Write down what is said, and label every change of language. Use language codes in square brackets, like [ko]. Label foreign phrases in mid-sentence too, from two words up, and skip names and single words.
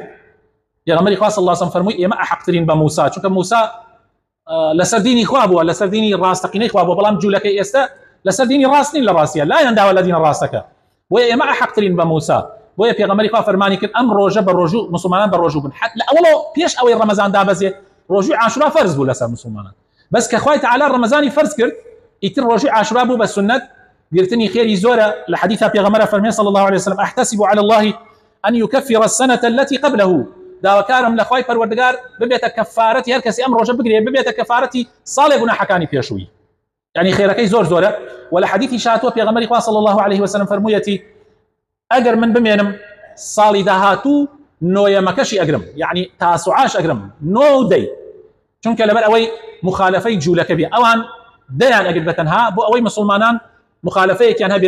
[ckb] پێغەمبەری خوا صلی الله عليه وسلم فەرمووی ئێمە ئەحەقترین بە موسا، چونکە موسا لەسەر دینی خوا بووە، لەسەر دینی ڕاستەقینەی خوا بووە، بەڵام جوولەکەی ئێستا لەسەر دینی ڕاست نین، لە ڕاستیە لا یەنداوە لە دینە ڕاستەکە، بۆیە ئێمە ئەحەقترین بە موسا. بۆیە پێغەمبەری خوا فەرمانی کرد ئەم ڕۆژە بە ڕۆژوو مسلمانان بە ڕۆژوو بن، حتی لە ئەوڵەوە پێش ئەوەی ڕەمەزان دابەزێت ڕۆژووی عاشورا فەرز بوو لەسەر مسلمانان، بەس کە خوای تعالی ڕەمەزانی فەرز کرد ئیتر ڕۆژووی عاشورا بوو بە سنەت، گرتنی خێری زۆرە. لە حەدیثا پێغەمبەر فەرمێ [ar] صلی الله عليه وسلم أحتسب على الله أن يكفر السنة التي قبله، [ckb] داواکارم لە خوای پەروەردگار ببێتە کەفارەتی هەر کەسی ئەم ڕۆژە بگرێ، ببێتە کەفارەتی ساڵێ گوناحەکانی پێشووی، یعنی خێرەکەی زۆر زۆرە. و لە حەدیثی شاتووە پێغەمبەری خوا [ar] صلی الله عليه وسلم [ckb] فەرموویەتی ئەگەر من بمێنم ساڵی داهاتوو نۆیەمەکەشی ئەگرم، یعنی تاسوعاش ئەگرم، نۆ و دەی، چونکە لەبەر ئەوەی مخالفەی جوولەکە بێ، ئەوان دەیان ئەگرت بەتەنها بۆ ئەوەی مسلمانان مخالفەیەکیان هەبێ.